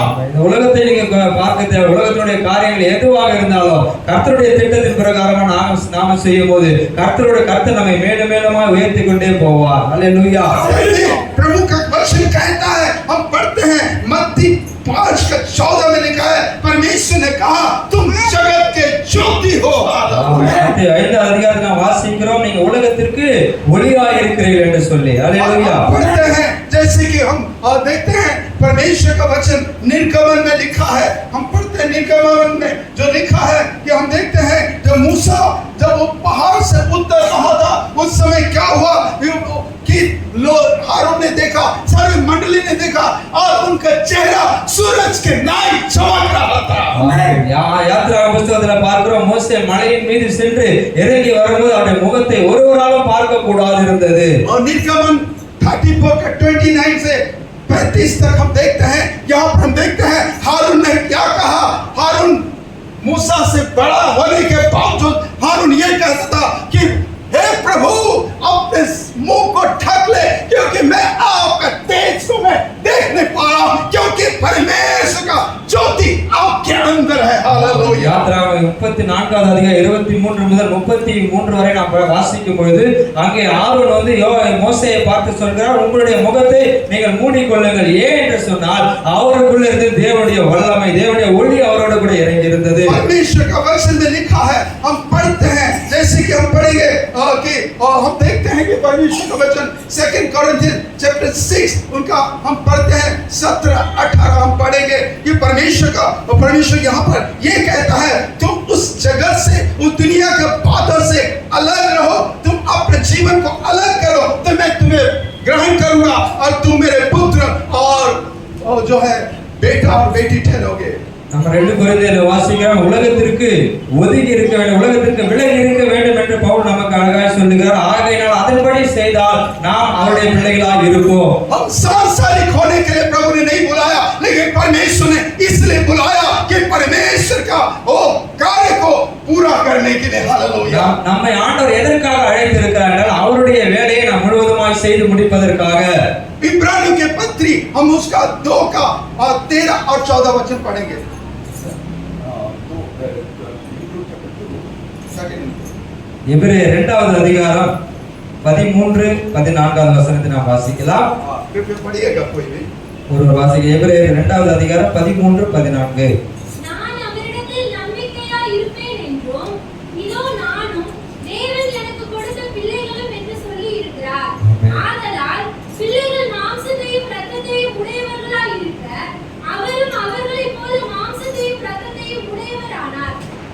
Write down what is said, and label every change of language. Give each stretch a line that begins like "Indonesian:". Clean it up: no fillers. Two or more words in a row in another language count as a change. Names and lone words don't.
Tamil: இந்த உலகத்தை நீங்க பார்க்க தேவை. உலகத்தினுடைய காரியங்கள் எதுவாக இருந்தாலும் கர்த்தருடைய திட்டத்தின் பிரகாரமா நாம செய்யும் போது கர்த்தர் நம்மை மேலும் மேலுமா உயர்த்தி கொண்டே போவார். ஹalleluya.
Hindi: प्रभु का वचन कहता है, हम पढ़ते हैं मत्ती 5:14 में लिखा है, परमेश्वर ने कहा तुम जगत के ज्योति हो.
Tamil: மத்தேயு 5 அதிகாரத்தை நாம் வாசிக்கிறோம், நீங்க உலகத்திற்கு ஒளியாய் இருக்கிறீர்கள் என்று சொல்லி. ஹalleluya.
Hindi: पढ़ते हैं जैसे कि हम देखते हैं परमेश्वर का वचन निर्गमन में लिखा है, हम पढ़ते हैं निर्गमन में जो लिखा है कि हम देखते हैं जब मूसा जब वो पहाड़ से उतर रहा था उस समय क्या हुआ कि लोग हारून ने देखा, सारी मंडली ने देखा और उनका चेहरा सूरज के नाई चमक रहा था.
Tamil: யாத்ரா புத்தகத்துல பார்க்கிறோம், மோசே மலையின் மீது சென்று இறங்கி வரும்போது அவருடைய முகத்தை ஒருவராலும் பார்க்க கூடாது இருந்தது.
Hindi: और निर्गमन 34:29 से 35 तक हम देखते हैं, यहाँ पर हम देखते हैं हारून ने क्या कहा. हारून मूसा से बड़ा होने के बावजूद हारून ये कहता था कि हे प्रभु अपने मुंह को ढक ले, क्योंकि मैं आपका तेज को मैं देख नहीं पा रहा हूं, क्योंकि परमेश्वर का ज्योति आपके अंदर है. हालेलुया.
Tamil: யாத்ராகமம் 34வது அதிகாரம் 23 முதல் 33 வரை நாம் வாசிக்கும் பொழுது அங்கே ஆரோன் வந்து மோசேயை பார்த்து சொல்கிறார், உங்களுடைய முகத்தை நீங்கள் மூடிக்கொள்ளுங்கள். ஏன் என்று சொன்னால் அவருக்குள்ள இருந்து தேவனுடைய வல்லமை, தேவனுடைய ஒளி அவரோட கூட இறங்கி இருந்தது.
Hindi: परमेश्वर का वचन में लिखा है, हम पढ़ते हैं जैसे कि हम पढ़ेंगे कि हम देखते हैं कि परमेश्वर का वचन 2 कोरिन्थियंस चैप्टर 6 उनका हम पढ़ते हैं 17-18 हम पढ़ेंगे कि परमेश्वर यहाँ पर ये कहता है तुम उस जगत से, उस दुनिया के बातों से अलग रहो, तुम अपने जीवन को अलग करो तो मैं तुम्हें ग्रहण करूंगा और तुम मेरे पुत्र और जो है बेटा और बेटी ठहरोगे.
Tamil: நம்ம 2 கொரிந்தியர்ல வாசிக்கிறோம், உலகத்திற்கு ஒதுங்கி இருக்க வேண்டும், உலகத்திற்கு விலகி இருக்க வேண்டும் என்று பவுல் நமக்கு அழகாய் சொல்லுகிறார். ஆகையினால் அதன்படி செய்தால் நாம் அவருடைய பிள்ளைகளாக இருப்போம்.
Hindi: हम सांसारिक होने के लिए प्रभु ने नहीं बुलाया, लेकिन परमेश्वर ने इसलिए बुलाया कि परमेश्वर का वो कार्य को पूरा करने के लिए. हालेलुया.
Tamil: நம்மை ஆண்டவர் எதற்காக அழைத்திருக்கிறார் என்றால் அவருடைய வேலையை நாம் முழுவதுமாய் செய்து முடிப்பதற்காக.
Hindi: इब्रानियों के पत्री हम उसका 2 का 13 और 14 वचन पढ़ेंगे.
Tamil: எபிரேயர் 2வது அதிகாரம் 13-14வது வசனத்தை நாம் வாசிக்கலாம்.
Hindi: कृपया पढ़िएगा कोई भी.
Tamil: ஒரு வாசிக்க எபிரேயர் 2வது அதிகாரம் 13-14. நான் அவரிடத்தில் நம்பிக்கையாய் இருப்பேன் என்றும் இதோ நானும் தேவன் எனக்கு கொடுத்த பிள்ளைகளும் என்று சொல்லி இருக்கிறார். ஆதலால் பிள்ளைகள் மாம்சத்தையும் இரத்தத்தையும் உடையவர்களாய் இருக்க அவரும் அவர்களைப் போல மாம்சத்தையும் இரத்தத்தையும் உடையவரானார்.